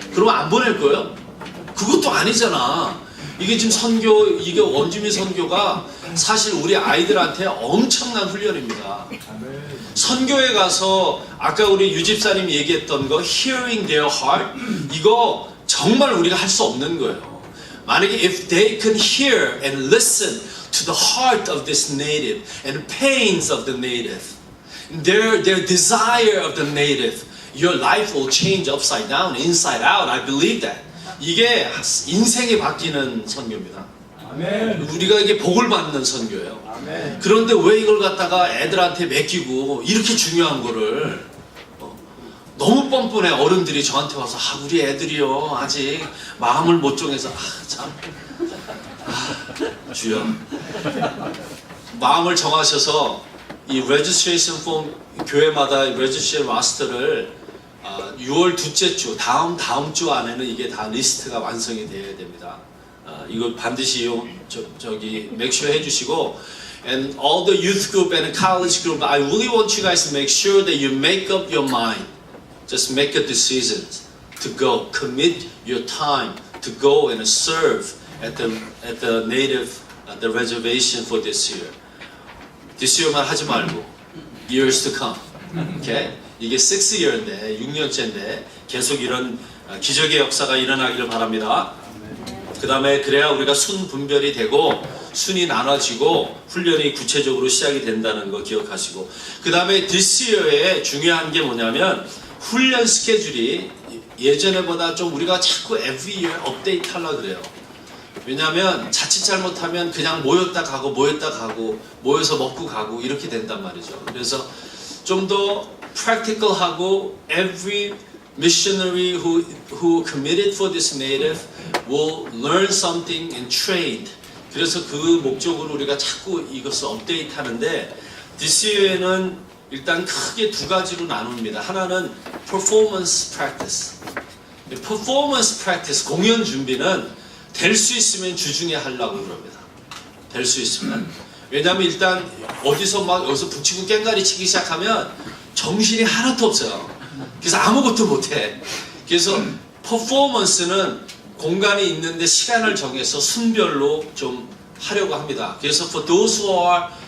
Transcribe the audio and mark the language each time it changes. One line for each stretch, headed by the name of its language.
Korean: 그러면 안 보낼 거예요? 그것도 아니잖아. 이게 지금 선교, 이게 원주민 선교가 사실 우리 아이들한테 엄청난 훈련입니다. 선교에 가서 아까 우리 유집사님이 얘기했던 거 hearing their heart, 이거 정말 우리가 할 수 없는 거예요. 만약에
English: if they can hear and listen to the heart of this native and pains of the native, their desire of the native, your life will change upside down, inside out. I believe that.
Korean: 이게 인생이 바뀌는 선교입니다. 아멘. 우리가 이게 복을 받는 선교예요. 아멘. 그런데 왜 이걸 갖다가 애들한테 맡기고 이렇게 중요한 거를 너무 뻔뻔해. 어른들이 저한테 와서 우리 애들이요 아직 마음을 못 정해서 참 주여 마음을 정하셔서 이 레지스트레이션 폼 교회마다 레지스트레이션 마스터를 6월 둘째 주 다음 주 안에는 이게 다 리스트가 완성이 되어야 됩니다. 이거 반드시 저기
English: make sure 해주시고, and all the youth group and college group, I really want you guys to make sure that you make up your mind. Just make a decision to go. Commit your time to go and serve at the native the reservation for this year. This year만
Korean: 하지 말고
English: years to come. Okay?
Korean: 이게 6year인데 6년째인데 계속 이런 기적의 역사가 일어나기를 바랍니다. 그 다음에 그래야 우리가 순 분별이 되고 순이 나눠지고 훈련이 구체적으로 시작이 된다는 거 기억하시고, 그 다음에 this year에 중요한 게 뭐냐면 훈련 스케줄이 예전에보다 좀 우리가 자꾸 every year 업데이트 하려고 그래요. 왜냐하면 자칫 잘못하면 그냥 모였다 가고 모여서 먹고 가고 이렇게 된단 말이죠. 그래서 좀 더 practical하고
English: every missionary who committed for this native will learn something and trained.
Korean: 그래서 그 목적으로 우리가 자꾸 이것을 업데이트 하는데 this year에는 일단 크게 2가지로 나눕니다.
English: 하나는 performance practice.
Korean: performance practice 공연 준비는 될 수 있으면 주중에 하려고 그럽니다. 될 수 있으면. 왜냐하면 일단 어디서 막 여기서 붙이고 깽가리 치기 시작하면 정신이 하나도 없어요. 그래서 아무것도 못해. 그래서 퍼포먼스는 공간이 있는데 시간을 정해서 순별로 좀 하려고 합니다. 그래서
English: for those who are